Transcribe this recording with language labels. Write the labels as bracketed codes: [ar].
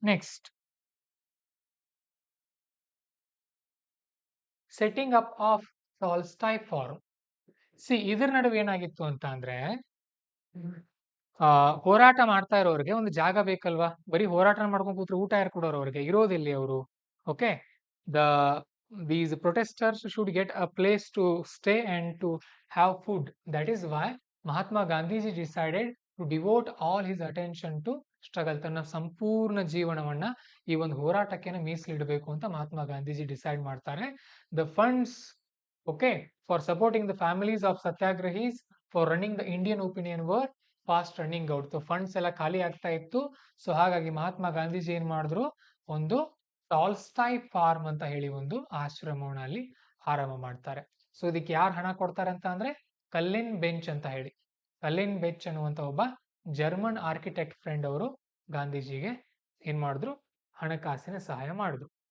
[en] Next, setting up of Tolstoy farm. [kn] ಇದ್ರ ನಡುವೆ ಏನಾಗಿತ್ತು ಅಂತ ಅಂದ್ರೆ, ಹೋರಾಟ ಮಾಡ್ತಾ ಇರೋರಿಗೆ ಒಂದು ಜಾಗ ಬೇಕಲ್ವಾ? ಬರೀ ಹೋರಾಟ ಮಾಡ್ಕೊಂಡು ಕೂತ್ರೆ ಊಟ ಯಾರು ಕೊಡೋರು ಅವ್ರಿಗೆ? ಇರೋದಿಲ್ಲಿ ಅವರು. [en] Okay, these protesters should get a place to stay and to have food. That is why Mahatma Gandhiji decided to devote all his attention to struggle. [kn] ತನ್ನ ಸಂಪೂರ್ಣ ಜೀವನವನ್ನ ಈ ಒಂದು ಹೋರಾಟಕ್ಕೆ ಮೀಸಲಿಡಬೇಕು ಅಂತ ಮಹಾತ್ಮ ಗಾಂಧೀಜಿ ಡಿಸೈಡ್ ಮಾಡ್ತಾರೆ. [en] The funds, okay, for supporting the families of satyagrahis for running the Indian opinion were fast running out. [kn] So funds ಎಲ್ಲ ಖಾಲಿ ಆಗ್ತಾ ಇತ್ತು. ಸೊ ಹಾಗಾಗಿ ಮಹಾತ್ಮ ಗಾಂಧೀಜಿ ಏನ್ ಮಾಡಿದ್ರು, ಒಂದು ಟಾಲ್ಸ್ಟಾಯ್ ಫಾರ್ಮ್ ಅಂತ ಹೇಳಿ ಒಂದು ಆಶ್ರಮವನ್ನ ಅಲ್ಲಿ ಆರಂಭ ಮಾಡ್ತಾರೆ. ಸೊ ಇದಕ್ಕೆ ಯಾರು ಹಣ ಕೊಡ್ತಾರೆ ಅಂತ ಅಂದ್ರೆ, ಕಲ್ಲಿನ್ ಬೆಂಚ್ ಅಂತ ಹೇಳಿ. ಕಲ್ಲಿನ್ ಬೆಂಚ್ ಅನ್ನುವಂತ ಒಬ್ಬ ಜರ್ಮನ್ ಆರ್ಕಿಟೆಕ್ಟ್ ಫ್ರೆಂಡ್ ಅವರು ಗಾಂಧೀಜಿಗೆ ಏನ್ ಮಾಡಿದ್ರು, ಹಣಕಾಸಿನ ಸಹಾಯ ಮಾಡಿದ್ರು.